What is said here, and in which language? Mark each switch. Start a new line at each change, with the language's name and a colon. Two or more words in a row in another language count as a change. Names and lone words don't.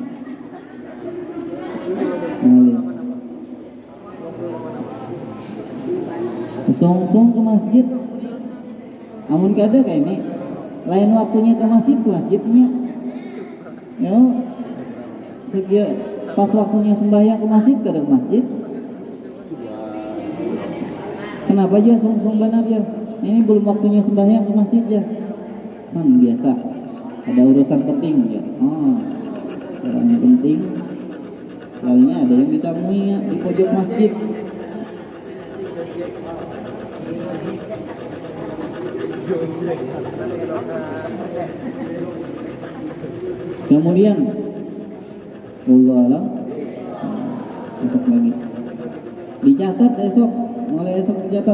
Banjar: Song-song ke masjid. Amun kada kayak ini, lain waktunya ke masjidnya. Yo, pas waktunya sembahyang ke masjid kada ke masjid. Kenapa aja song-song benar ya?
Indonesian: Ini belum waktunya sembahyang ke masjid ya. Biasa. ada urusan penting ya. Oh, orang yang penting. Soalnya ada yang ditemui ya, di pojok masjid. Kemudian
Arabic: Allah alam,
Indonesian: besok lagi dicatat esok, mulai esok dicatat.